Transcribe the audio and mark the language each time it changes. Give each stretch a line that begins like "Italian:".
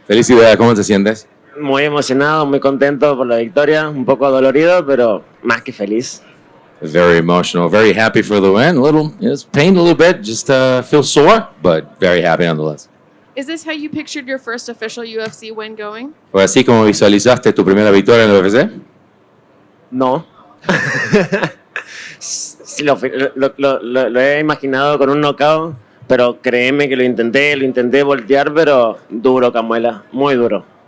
Spanish: Felicidades, ¿cómo te sientes? Muy emocionado, muy contento por la victoria, un poco dolorido, pero más que feliz.
English: Very emotional, very happy for the win. A little, it's pained a little bit, just feel sore, but very happy nonetheless. Is this how you pictured your first official UFC win going?
Spanish: ¿Fue así como visualizaste tu primera victoria en el UFC? No. Sí, lo he imaginado con un knockout, pero créeme que lo intenté voltear, pero duro, Camuela, muy duro.